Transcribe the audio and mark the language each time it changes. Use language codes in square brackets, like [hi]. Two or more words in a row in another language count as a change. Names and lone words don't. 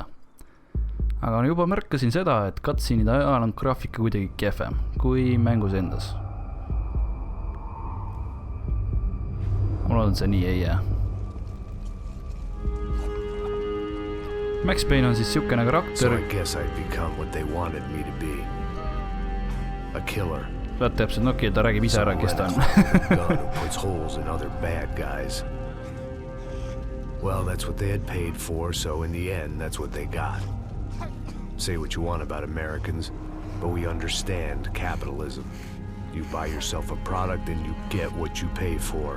[et] Aga juba märkasin seda, et cutscene'ide ajal on graafika kuidagi kehvem kui mängus endas. Ma loodan, see nii ei jää. Payne on siis siukene karakter. [en] So I guess I'd become what they wanted me to be. A killer. [et] Vaat täpselt, okei, ta räägib ise ära, kes ta on. [en] Gun who puts holes in other bad guys. Well, that's what they had paid for, so in the end, that's what they got. Say what you want about Americans, but we understand capitalism. You buy yourself a product and you get what you pay for.